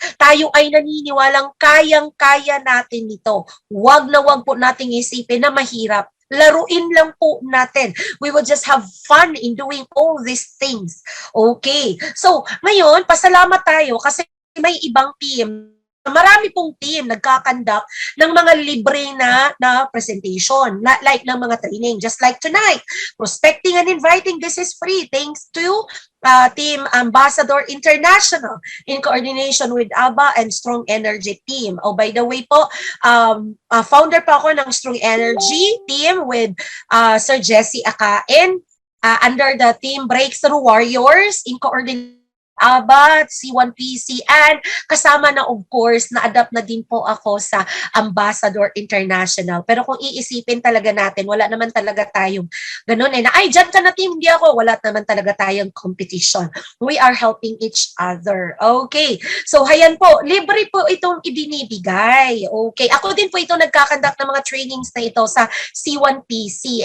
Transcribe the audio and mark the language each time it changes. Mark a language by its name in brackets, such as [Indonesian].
[Filipino] Tayo ay naniniwalang kayang-kaya natin ito. Wag po nating isipin na mahirap. Laruin lang po natin. [English] We will just have fun in doing all these things. [Filipino] Okay. So ngayon, pasalamat tayo kasi may ibang team. Marami pong team nagkakandak ng mga libre na presentation, like ng mga training, [English] just like tonight. Prospecting and inviting, this is free thanks to Team Ambassador International in coordination with ABBA and Strong Energy team. Oh, by the way [Filipino] po, founder po ako ng Strong Energy team with Sir Jesse Akain under the team Breakthrough Warriors in coordination ABBA, C1PC, and kasama na of course, na-adapt na din po ako sa Ambassador International. Pero kung iisipin talaga natin, wala naman talaga tayong ganun na, ay, dyan ka na team, hindi ako, wala naman talaga tayong competition. [English] We are helping each other. [Filipino] Okay. So, hayan po, libre po itong ibinibigay. Okay. Ako din po ito nagkakandak ng mga trainings na ito sa C1PC.